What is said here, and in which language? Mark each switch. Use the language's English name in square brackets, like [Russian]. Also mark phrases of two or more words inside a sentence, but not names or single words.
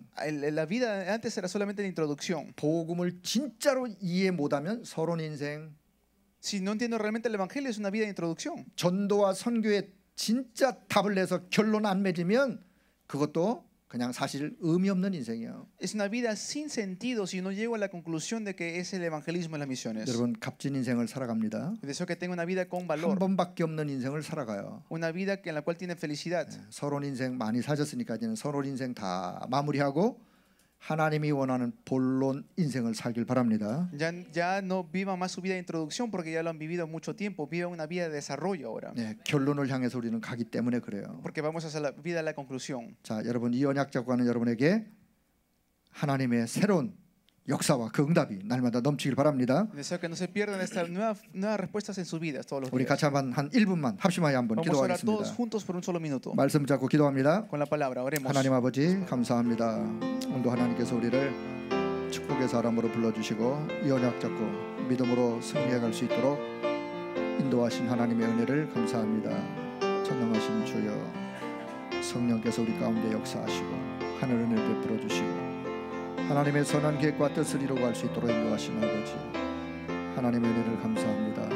[Spanish] La vida antes era solamente la introducción. [Korean] 복음을 진짜로 이해 못하면 서론 인생. [Spanish] Si no entiendo realmente el evangelio es una vida de introducción. [Korean] 전도와 선교에 진짜 답을 내서 결론 안 맺으면 그것도 그냥 사실 의미 없는 인생이에요. [Spanish] Es una vida sin sentido si no llego a la conclusión de que es el evangelismo y las misiones. [Korean] 여러분 값진 인생을 살아갑니다. [Spanish] Deseo que tenga una vida con [Korean] 한 [Spanish] valor, [Korean] 번밖에 없는 인생을 살아가요. [Spanish] una vida en la cual tiene felicidad. [Korean] 서론 인생 많이 사셨으니까 이제는 서론 인생 다 마무리하고 하나님이 원하는 본론 인생을 살길 바랍니다. [Spanish] Ya no vivan más su vida de introducción porque ya lo han vivido mucho tiempo. Vivan una vida de desarrollo ahora. [Korean] 네, 결론을 향해서 우리는 가기 때문에 그래요. [Spanish] Porque vamos hacia la vida de la conclusión. [Korean] 자, 여러분 이 언약 잡고 가는 여러분에게 하나님의 새로운 역사와 그 응답이 날마다 넘치길 바랍니다. [Spanish] Deseo que no se pierdan estas nuevas respuestas en sus vidas todos los [Korean] 우리 [Spanish] días. [Korean] 같이 한 1분만 합심하여 한번 [Spanish] Vamos a orar todos [Korean] 기도하겠습니다. [Spanish] juntos por un solo minuto. [Korean] 말씀 잡고 기도합니다. [Spanish] Con la palabra, oremos. [Korean] 하나님 아버지 감사합니다. 오늘도 하나님께서 우리를 축복의 사람으로 불러주시고 이 언약 잡고 믿음으로 승리해 갈 수 있도록 인도하신 하나님의 은혜를 감사합니다. 전능하신 주여 성령께서 우리 가운데 역사하시고 하늘 은혜를 베풀어 주시고 하나님의 선한 계획과 뜻을 이루어갈 수 있도록 인도하신 아버지 하나님의 은혜를 감사합니다.